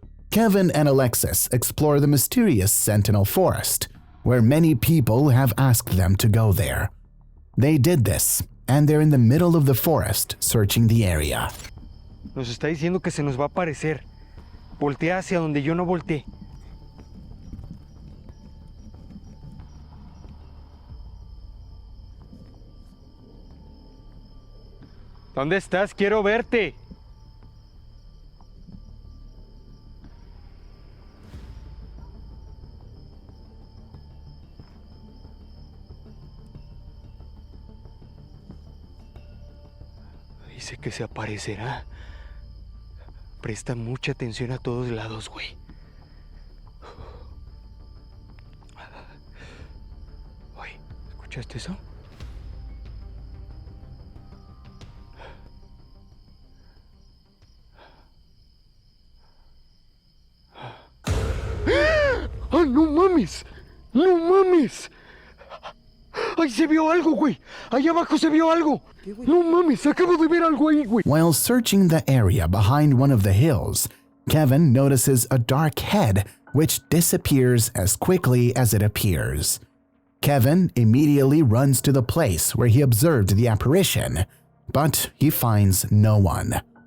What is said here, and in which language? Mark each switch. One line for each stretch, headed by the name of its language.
English: Kevin and Alexis explore the mysterious Sentinel Forest, where many people have asked them to go there. They did this, and they're in the middle of the forest searching the area.
Spanish: Nos está diciendo que se nos va a aparecer. Voltea hacia donde yo no volteé. ¿Dónde estás? Quiero verte. Dice que se aparecerá. Presta mucha atención a todos lados, güey. Oye, ¿escuchaste eso? ¡Ah, no mames! ¡No mames! ¡Ay, se vio algo, güey! ¡Allá abajo se vio algo! ¡No mames! Acabo de ver algo ahí, güey!
English: While searching the area behind one of the hills, Kevin notices a dark head which disappears as quickly as it appears. Kevin immediately runs to the place where he observed the apparition, but he finds no one.